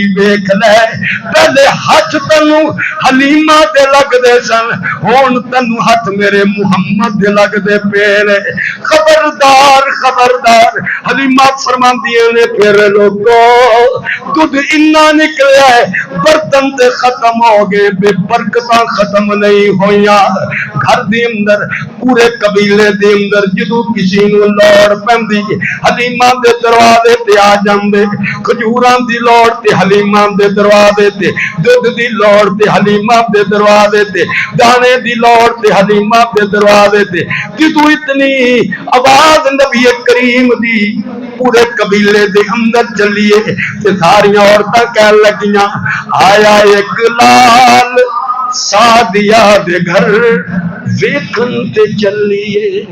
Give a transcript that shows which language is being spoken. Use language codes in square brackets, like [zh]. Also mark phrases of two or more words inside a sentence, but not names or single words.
[pa] ਵੇਖ ਲੈ ਪਹਿਲੇ ਹੱਥ ਤੈਨੂੰ ਹਲੀਮਾ ਦੇ ਲੱਗਦੇ ਸਨ ਹੁਣ ਤੈਨੂੰ ਹੱਥ ਮੇਰੇ ਮੁਹੰਮਦ ਦੇ ਲੱਗਦੇ ਪਏ ਨੇ ਖਬਰਦਾਰ ਖਬਰਦਾਰ ਹਲੀਮਾ ਫਰਮਾਉਂਦੀਆਂ ਨੇ ਫਿਰ ਲੋਕੋ ਦੁੱਧ ਇੰਨਾ ਨਿਕਲਿਆ ਹੈ ਬਰਤਨ ਤੇ ਖਤਮ ਹੋ ਗਏ ਬੇਬਰਕਤਾਂ ਖਤਮ ਨਹੀਂ ਹੋਈਆਂ ਘਰ ਦੇ ਅੰਦਰ ਪੂਰੇ ਕਬੀਲੇ ਦੇ ਅੰਦਰ ਜਦੋਂ ਕਿਸੀ ਨੂੰ ਲੋੜ ਪੈਂਦੀ ਹਲੀਮਾ ਦੇ ਦਰਵਾਜ਼ੇ ਤੇ ਆ ਜਾਂਦੇ ਖਜੂਰਾਂ ਦੀ ਲੋੜ ਤੇ ਹਲੀਮਾ ਦੇ ਦਰਵਾਜ਼ੇ ਤੇ ਦੁੱਧ ਦੀ ਲੋੜ ਤੇ ਹਲੀਮਾ ਦੇ ਦਰਵਾਜ਼ੇ ਤੇ ਦਾਣੇ ਦੀ ਲੋੜ ਤੇ ਹਲੀਮਾ ਦੇ ਦਰਵਾਜ਼ੇ ਤੇ ਜਦੋਂ ਇਤਨੀ ਆਵਾਜ਼ ਨਬੀ ਕਰੀਮ ਦੀ ਪੂਰੇ ਕਬੀਲੇ ਦੇ ਅੰਦਰ ਚੱਲੀਏ ਤੇ ਸਾਰੀਆਂ ਔਰਤਾਂ ਕਹਿਣ ਲੱਗੀਆਂ ਆਇਆ ਏਕ ਲਾਲ ਸਾਦੀਆ ਦੇ ਘਰ ਵੇਖਣ ਤੇ ਚੱਲੀਏ